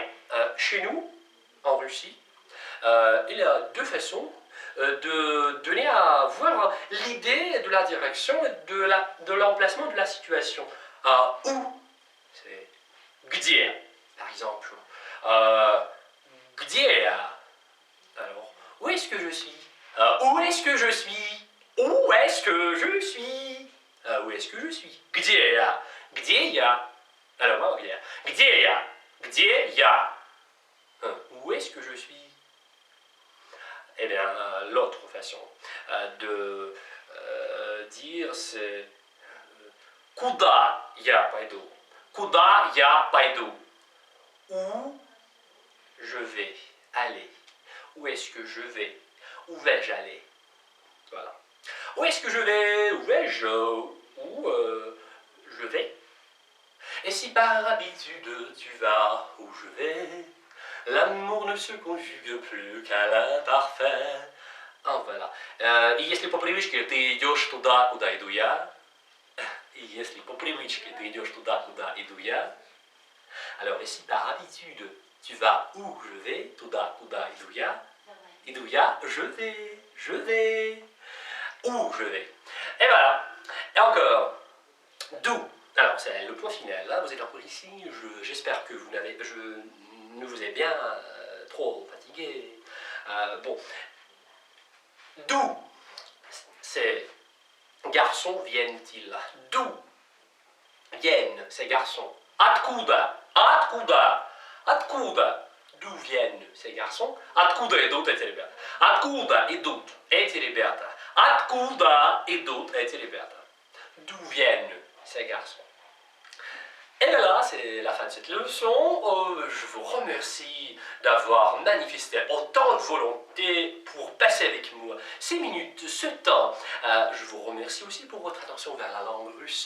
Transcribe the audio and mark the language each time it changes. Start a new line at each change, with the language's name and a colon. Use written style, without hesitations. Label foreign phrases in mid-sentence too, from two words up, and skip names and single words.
French: Chez nous, en Russie, il y a deux façons de donner à voir l'idée de la direction et de l'emplacement de la situation. Où, c'est где, par exemple. Где. Alors, où est-ce que je suis? Où est-ce que je suis? Où est-ce que je suis? Où est-ce que je suis?
Russian: Где я? Где я? Alors, где я? Где я?
French: Où est-ce que je suis? Eh bien, l'autre façon de dire, c'est
Russian: куда я пойду? Куда я пойду?
French: Où je vais aller? Où est-ce que je vais? Où vais-je aller? Voilà. Où est-ce que je vais? Où vais-je? Où je vais? Et si par habitude tu vas où je vais, l'amour ne se conjugue plus qu'à l'imparfait. Voilà.
Russian: И если по привычке ты идешь туда, куда иду я, и если по привычке ты идешь туда, куда иду я,
French: alors, et si par habitude tu vas où je vais,
Russian: туда, куда иду я,
French: je vais, où je vais. Et voilà. Et encore, d'où. Alors, c'est le point final. Là, vous êtes encore ici. J'espère que vous ne vous ai bien trop fatigué. Bon. D'où ces garçons viennent-ils? D'où viennent ces garçons?
Russian: Откуда? Откуда? Откуда?
French: D'où viennent ces garçons?
Russian: Откуда идут эти ребята? Откуда идут эти ребята? Откуда идут эти ребята?
French: D'où viennent ces garçons? Et bien là, c'est la fin de cette leçon. Je vous remercie d'avoir manifesté autant de volonté pour passer avec moi ces minutes, ce temps. Je vous remercie aussi pour votre attention vers la langue russe.